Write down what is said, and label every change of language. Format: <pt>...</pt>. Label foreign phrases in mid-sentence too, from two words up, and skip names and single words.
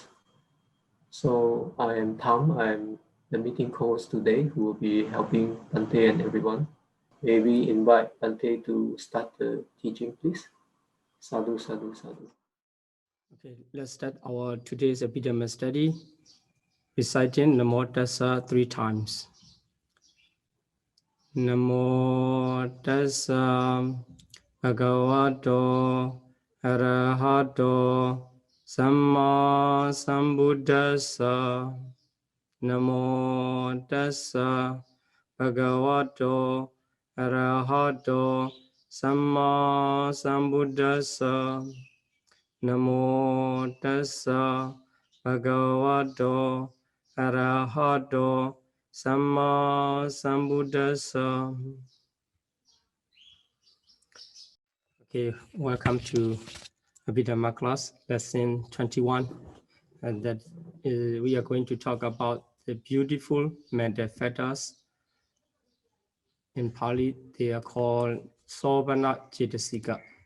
<en>So I am Tham, I am the meeting host today who will be helping Bante and everyone. May we invite Bante to start the teaching, please.</en> <pi>Sādhu, Sādhu, Sādhu.</pi> <en>Okay, let's start our today's Abhidhamma study, reciting</en> <pi>Namo Tassa</pi> <en>3 times.</en> <pi>Namo Tassa Bhagavato Arahato Samma Sambuddhassa. Namo Tassa Bhagavato Arahato Samma Sambuddhassa. Namo Tassa Bhagavato Arahato Samma Sambuddhassa.</pi> <en>Okay, welcome to Abhidhamma class, lesson 21. And that is, we are going to talk about the beautiful mental factors. In Pali, they are called</en> <pi>Sobhana Cetasika.</pi>